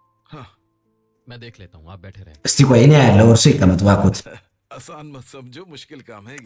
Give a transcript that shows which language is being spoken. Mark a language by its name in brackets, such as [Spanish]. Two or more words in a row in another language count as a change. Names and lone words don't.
[Hindi] हाँ मैं देख लेता हूँ आप बैठे रहे [Amharic] እስቲ ቆይ እኔ ያለው እርሱ ይቀመጥ ባኮት። [Hindi] आसान मत समझो मुश्किल काम है ये।